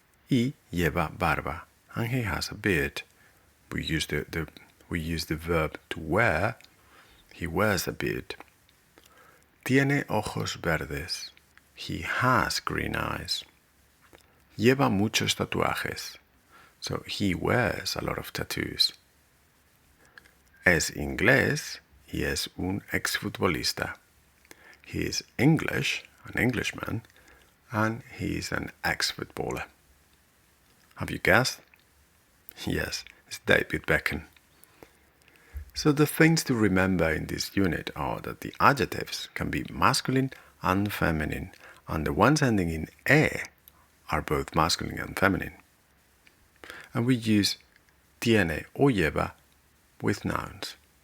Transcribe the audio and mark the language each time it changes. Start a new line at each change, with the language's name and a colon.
Spanish: Y lleva barba.
English: And he has a beard. We use the verb to wear. He wears a beard.
Spanish: Tiene ojos verdes.
English: He has green eyes.
Spanish: Lleva muchos tatuajes.
English: So he wears a lot of tattoos.
Spanish: Es inglés y es un exfutbolista.
English: He is English, an Englishman, and he is an ex-footballer. Have you guessed? Yes, it's David Beckham. So the things to remember in this unit are that the adjectives can be masculine and feminine, and the ones ending in e are both masculine and feminine. And we use tiene or lleva with nouns.